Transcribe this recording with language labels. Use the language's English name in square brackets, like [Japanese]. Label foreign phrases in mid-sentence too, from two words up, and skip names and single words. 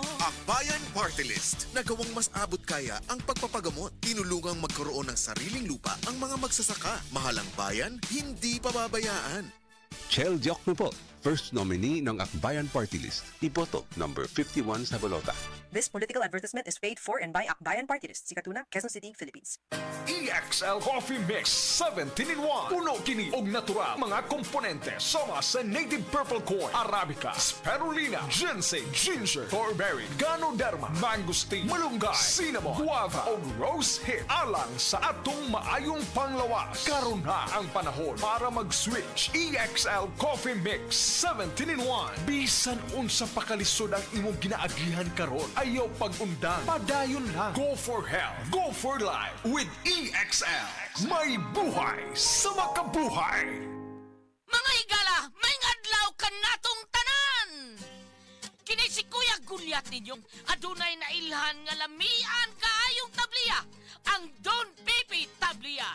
[Filipino] Akbayan Party List. Nagawang mas abot kaya ang pagpapagamot. Tinulungang magkaroon ng sariling lupa ang mga magsasaka. Mahalang bayan, hindi pababayaan. Chel Diokno po, [English] first nominee [Filipino] ng Akbayan Party List. Iboto number 51 sa balota. [English] This political advertisement is paid for and by Akbayan Party List, Sikatuna, Quezon City, Philippines. [Cebuano] EXL Coffee Mix 17-in-1. Puno kini og natural mga komponente sama sa [English] native purple corn, [Cebuano] arabica, spirulina, ginseng, ginger, thornberry, ganoderma, mangosteen, malunggay, [English] cinnamon, guava [Cebuano] ug [English] rose hip [Cebuano] alang sa atong maayong panglawas. Karon na ang panahon para mag-switch. EXL Coffee Mix 17-in-1. Bisan unsa pa kalisod ang imong ginaagihan karon, ayaw pag-undang, padayon lang. [English] Go for health, go for life with EXL. [Filipino] May buhay sa makabuhay. [Cebuano] Mga higala, may adlaw ka natong tanan! Kini si Kuya Gulyat ninyong adunay na ilhan nga lamian kaayong tabliya, ang Don Pepe Tabliya.